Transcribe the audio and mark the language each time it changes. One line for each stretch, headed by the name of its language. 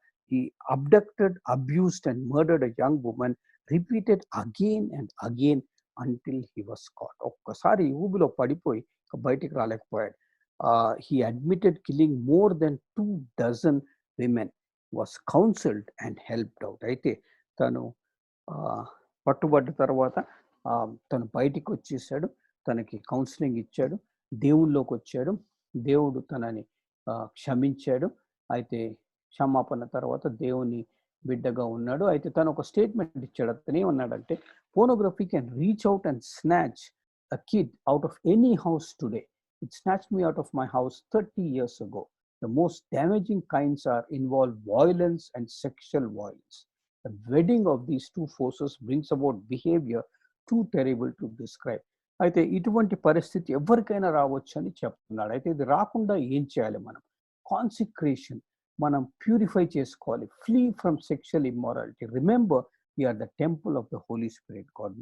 English: He abducted, abused and murdered a young woman, repeated again and again until he was caught.
Telugu: ఒక్కసారి ఊబిలో పడిపోయి బయటికి రాలేకపోయాడు.
English: He admitted killing more than 2 dozen women, was counseled and helped out.
Telugu: అయితే తను పట్టుబడ్డ తర్వాత తను బయటికి వచ్చేసాడు. తనకి కౌన్సిలింగ్ ఇచ్చాడు, దేవుళ్ళలోకి వచ్చాడు, దేవుడు తనని క్షమించాడు. అయితే క్షమాపణ తర్వాత దేవుని బిడ్డగా ఉన్నాడు. అయితే తను ఒక స్టేట్మెంట్ ఇచ్చాడు. అతను ఏమన్నాడంటే,
English: Pornography can reach out and snatch a kid out of any house today. It snatched me out of my house 30 years ago. The most damaging kinds involve violence and sexual violence. The wedding of these two forces brings about behavior too terrible to describe.
Telugu: అయితే ఇటువంటి పరిస్థితి ఎవరికైనా రావచ్చు అని చెప్తున్నాడు. అయితే ఇది రాకుండా ఏం చేయాలి? మనం కాన్సిక్రేషన్, మనం ప్యూరిఫై చేసుకోవాలి.
English: Flee from sexual immorality. Remember we're the temple of the holy spirit god.